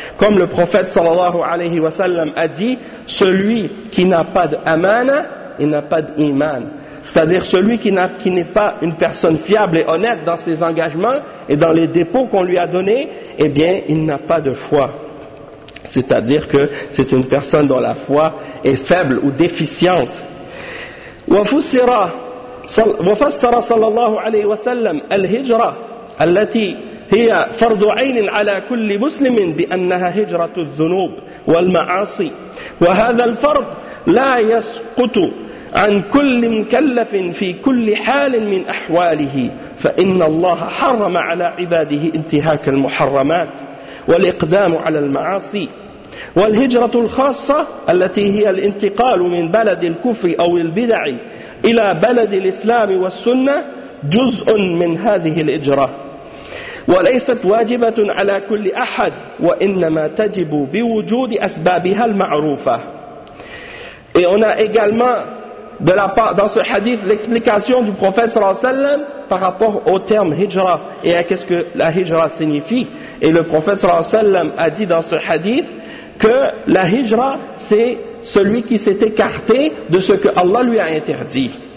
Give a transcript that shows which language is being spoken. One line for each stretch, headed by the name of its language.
French: Comme le prophète
Arabic: sallallahu alayhi wa sallam
French: a dit, celui qui n'a pas d'amana, il n'a pas d'iman. C'est-à-dire celui qui n'est pas une personne fiable et honnête dans ses engagements et dans les dépôts qu'on lui a donnés, eh bien, il n'a pas de foi. C'est-à-dire que c'est une personne dont la foi est faible ou déficiente.
Arabic: وفسر صلى الله عليه وسلم الهجرة التي هي فرض عين على كل مسلم بأنها هجرة الذنوب والمعاصي وهذا الفرض لا يسقط عن كل مكلف في كل حال من أحواله فإن الله حرم على عباده انتهاك المحرمات والإقدام على المعاصي والهجرة الخاصة التي هي الانتقال من بلد الكفر أو البدع إلى بلد الإسلام والسنة جزء من هذه الهجرة وليست واجبة على كل أحد وإنما تجب بوجود أسبابها المعروفة.
French: Et on a également dans ce hadith l'explication du prophète
Arabic: sallallahu alayhi wa sallam
French: par rapport au terme hijra et à qu'est-ce que la hijra signifie. Et le prophète
Arabic: sallallahu alayhi wa sallam
French: a dit dans ce hadith que la hijra, c'est celui qui s'est écarté de ce que Allah lui a interdit.